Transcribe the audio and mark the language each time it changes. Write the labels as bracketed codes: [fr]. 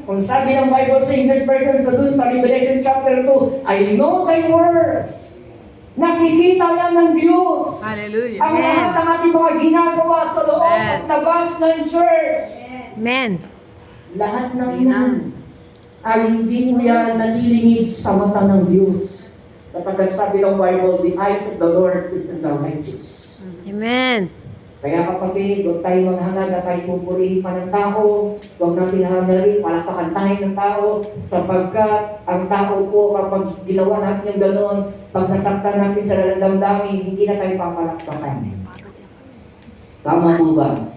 [tl] Kung sabi ng Bible sa English version sa dun sa Revelation chapter 2, [en] I know thy works. [tl] Nakikita yan ng Diyos. Hallelujah. Ang lahat ng ating mga ginagawa sa loob at labas ng church. Amen. Lahat ng yan ay hindi mo yan nalilingid sa mata ng Diyos. Sapagkat sabi ng Bible, [en] the eyes of the Lord is in the righteous. Amen. [tl] Kaya kapatid, huwag tayo maghangad na tayo pupurihin pa ng tao. Huwag natin hangarin, palakpakan tayo ng tao. Sapagkat ang tao po, kapag ginawa natin yung gano'n, pag nasaktan natin sa damdamin, hindi na tayo papalakpakan. Tama po ba?